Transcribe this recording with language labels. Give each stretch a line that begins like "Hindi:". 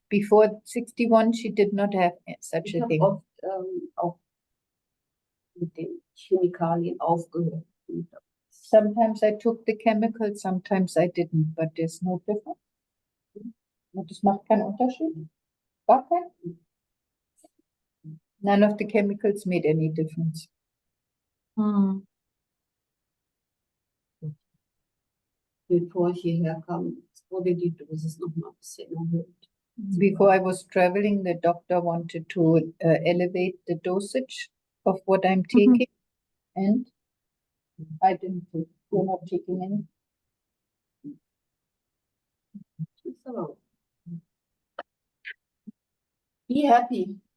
English: Before 61, she did not have such
German: Ich
English: a
German: habe
English: thing.
German: oft auch mit den Chemikalien aufgehört.
English: Sometimes I took the chemicals, sometimes I didn't, but there's no difference.
German: Und das macht keinen Unterschied. Gar keinen.
English: None of the chemicals made any difference. Hmm.
German: Bevor ich hierher kam, wurde die Dosis noch mal ein bisschen erhöht.
English: before I was traveling, the doctor wanted to elevate the dosage of what I'm taking, and I didn't take. You're not taking any. So, be happy.